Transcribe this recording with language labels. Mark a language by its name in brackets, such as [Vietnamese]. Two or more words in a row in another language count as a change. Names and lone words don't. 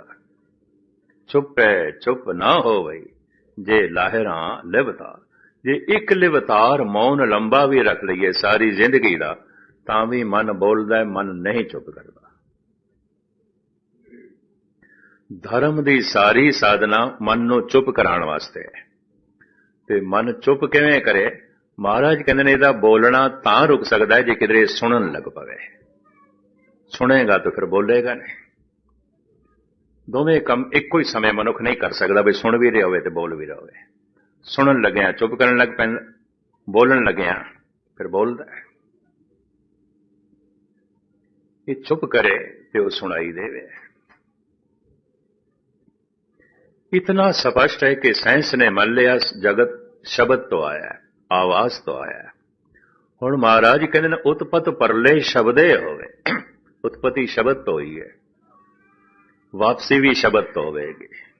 [Punjabi] ਚੁੱਪੇ ਚੁੱਪ ਨਾ ਹੋਵੇ ਜੇ ਲਾਹਿਰਾਂ ਲਿਵਤਾਰ, ਜੇ ਇੱਕ ਲਿਵਤਾਰ ਮੌਨ ਲੰਬਾ ਵੀ ਰੱਖ ਲਈਏ ਸਾਰੀ ਜ਼ਿੰਦਗੀ ਦਾ, ਤਾਂ ਵੀ ਮਨ ਬੋਲਦਾ, ਮਨ ਨਹੀਂ ਚੁੱਪ ਕਰਦਾ। ਧਰਮ ਦੀ ਸਾਰੀ ਸਾਧਨਾ ਮਨ ਨੂੰ ਚੁੱਪ ਕਰਾਉਣ ਵਾਸਤੇ ਹੈ। ਤੇ ਮਨ ਚੁੱਪ ਕਿਵੇਂ ਕਰੇ? ਮਹਾਰਾਜ ਕਹਿਤੇ ਨੇ ਇਹਦਾ ਬੋਲਣਾ ਤਾਂ ਰੁਕ ਸਕਤਾ ਹੈ ਜੇ ਕਿਧਰੇ ਸੁਣਨ ਲੱਗ ਪਵੇ। ਸੁਣੇਗਾ ਤੋ ਫਿਰ ਬੋਲੇਗਾ ਨਹੀਂ। ਦੋਵੇਂ ਕੰਮ ਇੱਕੋ ਹੀ ਸਮੇਂ ਮਨੁੱਖ ਨਹੀਂ ਕਰ ਸਕਤਾ, ਭੀ ਸੁਣ ਭੀ ਰਿਹਾ ਹੋਵੇ ਤੇ ਬੋਲ ਭੀ ਰਿਹਾ ਹੋਵੇ। ਸੁਣਨ ਲੱਗਿਆ ਚੁੱਪ ਕਰਨ ਲੱਗ ਪੈਂਦਾ, ਬੋਲਣ ਲੱਗਿਆ ਫਿਰ ਬੋਲਦਾ ਹੈ। ਯੇ ਚੁੱਪ ਕਰੇ ਤੇ ਵੋ ਸੁਣਾਈ ਦੇਵੇ। ਇਤਨਾ ਸਪਸ਼ਟ ਹੈ ਕਿ ਸਾਇੰਸ ਨੇ ਮੰਨ ਲਿਆ ਜਗਤ ਸ਼ਬਦ ਤੋਂ ਆਇਆ ਹੈ, ਆਵਾਜ਼ ਤੋਂ ਆਇਆ। ਹੁਣ ਮਹਾਰਾਜ ਕਹਿਤੇ ਨੇ ਉਤਪਤ ਪਰਲੇ ਸ਼ਬਦੇ ਹੋਵੇ। ਉਤਪਤੀ ਸ਼ਬਦ ਤੋਂ ਹੋਈ ਹੈ, ਵਾਪਸੀ ਭੀ ਸ਼ਬਦ ਤੋਂ ਹੋਵੇਗੀ।